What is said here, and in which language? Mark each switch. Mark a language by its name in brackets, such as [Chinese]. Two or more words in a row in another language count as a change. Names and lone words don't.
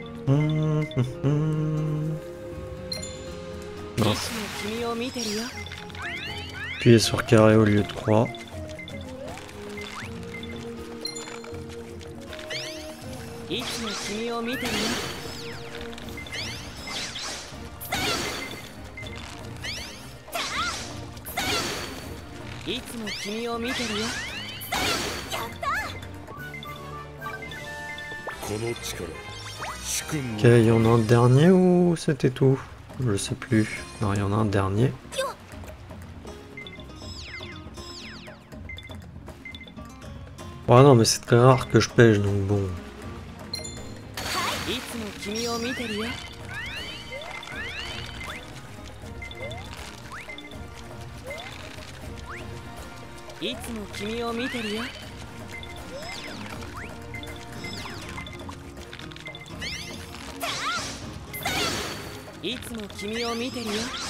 [French] Mince. [Japanese] 君を見てるよ [French] Appuyez sur carré au lieu de croix. [Japanese] いつも君を見てるよいつも君を見てるよこの力主君の [French] Ok, il y en a un dernier ou c'était tout? Je sais plus. Non, il y en a un dernier. Ouais, non, mais c'est très rare que je pêche, donc bon. [Japanese] いつも君を見てるよいつも君を見てるよいつも君を見てるよ